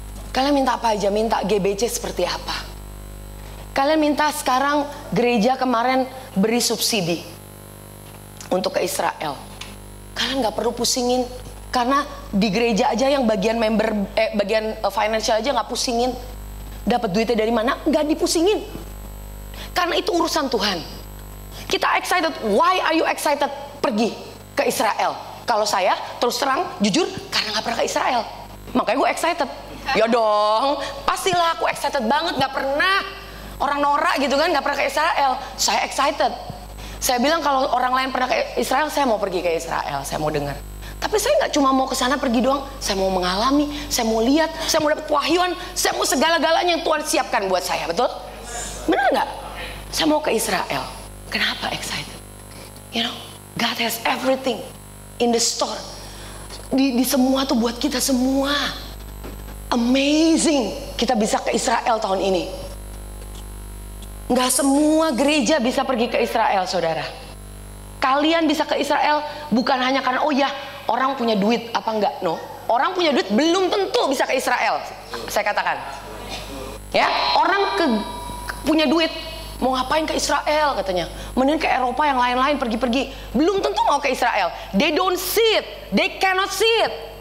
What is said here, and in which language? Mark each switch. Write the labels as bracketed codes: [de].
[id] Kalian minta apa aja, minta GBC seperti apa. Kalian minta sekarang gereja kemarin beri subsidi untuk ke Israel. Kalian gak perlu pusingin, karena di gereja aja yang bagian member, bagian financial aja gak pusingin. Dapat duitnya dari mana? Gak dipusingin. Karena itu urusan Tuhan. Kita excited. [en] Why are you excited [id] pergi ke Israel? Kalau saya terus terang jujur karena gak pernah ke Israel, makanya gue excited. Ya dong, pastilah aku excited banget. Gak pernah, orang norak gitu kan, gak pernah ke Israel. Saya excited. Saya bilang kalau orang lain pernah ke Israel, saya mau pergi ke Israel, saya mau dengar. Tapi saya nggak cuma mau ke sana pergi doang, saya mau mengalami, saya mau lihat, saya mau dapat wahyuan, saya mau segala-galanya yang Tuhan siapkan buat saya, betul? Benar nggak? Saya mau ke Israel. Kenapa excited? [en] You know, God has everything in the store. [id] Di semua tuh buat kita semua. Amazing, kita bisa ke Israel tahun ini. Nggak semua gereja bisa pergi ke Israel, saudara. Kalian bisa ke Israel bukan hanya karena oh ya orang punya duit apa enggak, no. Orang punya duit belum tentu bisa ke Israel. Saya katakan, ya orang punya duit mau ngapain ke Israel katanya. Mending ke Eropa yang lain-lain pergi-pergi. Belum tentu mau ke Israel. [en] They don't see it, they cannot see it.